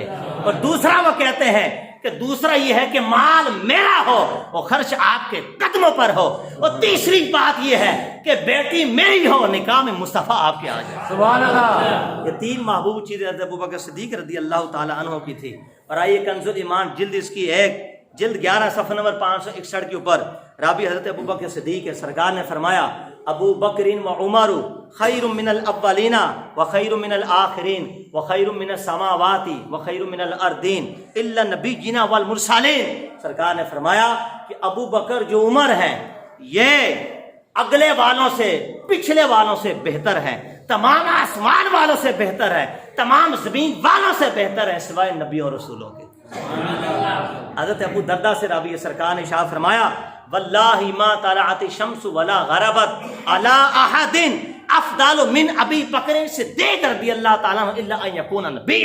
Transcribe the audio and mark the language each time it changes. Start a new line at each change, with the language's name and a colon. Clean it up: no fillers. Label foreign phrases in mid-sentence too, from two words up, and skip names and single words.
Urdu: اور دوسرا وہ کہتے ہیں کہ دوسرا یہ ہے کہ مال میرا ہو، وہ خرچ آپ کے قدموں پر ہو، اور تیسری بات یہ ہے کہ بیٹی میری ہو، نکاح میں مصطفیٰ آپ کے آ جائے۔
Arabic: سبحان اللہ۔
Urdu: یہ 3 محبوب چیزیں حضرت ابو بکر صدیق
Arabic: رضی اللہ تعالی عنہ
Urdu: کی تھی۔ اور آئیے کنز الایمان جلد اس کی 1 جلد 11 صفحہ نمبر 561 کے اوپر راوی حضرت
Arabic: ابو بکر صدیق ہے، سرکار نے فرمایا ابو بکر و عمر خیر من الاولین و خیر من الآخرین و خیر من السماوات و خیر من الارضین الا نبینا والمرسلین۔
Urdu: سرکار نے فرمایا کہ ابو بکر جو عمر ہے یہ اگلے والوں سے پچھلے والوں سے بہتر ہے، تمام آسمان والوں سے بہتر ہے، تمام زمین والوں سے بہتر ہے سوائے نبی اور رسولوں کے۔ حضرت ابو دردہ سے راوی سرکار نے ارشاد فرمایا
Arabic: واللہ ما طلعت الشمس ولا غربت علی احد افضل من ابی بکر صدیق رضی اللہ تعالیٰ عنہ الا ان یکون نبیا۔